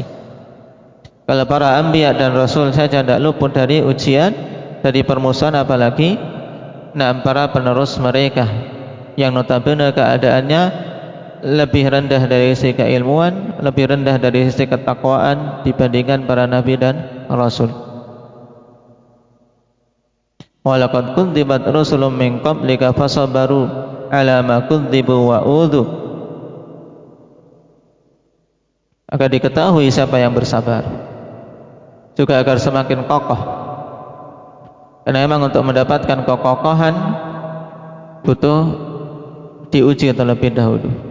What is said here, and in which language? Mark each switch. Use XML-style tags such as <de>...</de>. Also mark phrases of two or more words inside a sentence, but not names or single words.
<id>Kalau para anbiya dan rasul saja tidak luput dari ujian, dari permusuhan, apalagi para penerus mereka yang notabene keadaannya lebih rendah dari sisi keilmuan, lebih rendah dari sisi ketakwaan dibandingkan para nabi dan rasul.</id> <ar>ولقد كذبت رسل من قبلك فصبروا على ما كذبوا وأوذوا.</ar> <id>Agar diketahui siapa yang bersabar, juga agar semakin kokoh. Karena memang untuk mendapatkan kekokohan butuh diuji terlebih dahulu.</id>